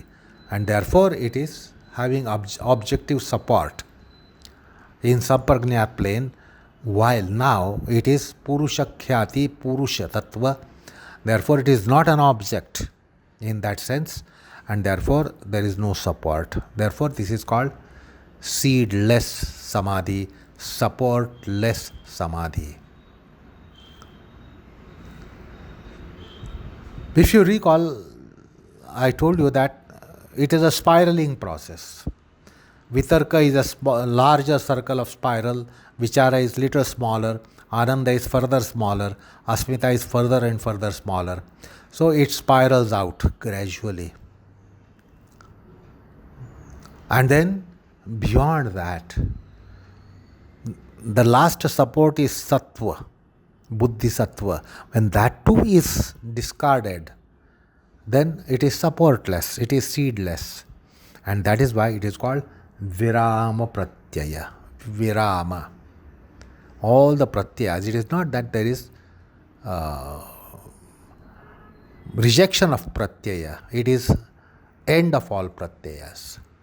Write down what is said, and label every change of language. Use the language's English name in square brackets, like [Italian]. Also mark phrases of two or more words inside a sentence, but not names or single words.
[English] And therefore, it is having objective support in sampragnat plane, while now it is [Sanskrit] Purusha Khyati, Purusha Tattva. [English] Therefore, it is not an object in that sense, and therefore there is no support. Therefore, this is called seedless samadhi, supportless samadhi. If you recall, I told you that it is a spiraling process. Vitarka is a larger circle of spiral, Vichara is little smaller, Ananda is further smaller, Asmita is further and further smaller. So it spirals out gradually. And then beyond that, the last support is sattva, [Sanskrit] buddhi sattva. [English] When that too is discarded, then it is supportless, it is seedless. And that is why it is called [Sanskrit] virama pratyaya. [English] Virama. All the pratyayas, it is not that there is rejection of pratyaya, it is end of all pratyayas.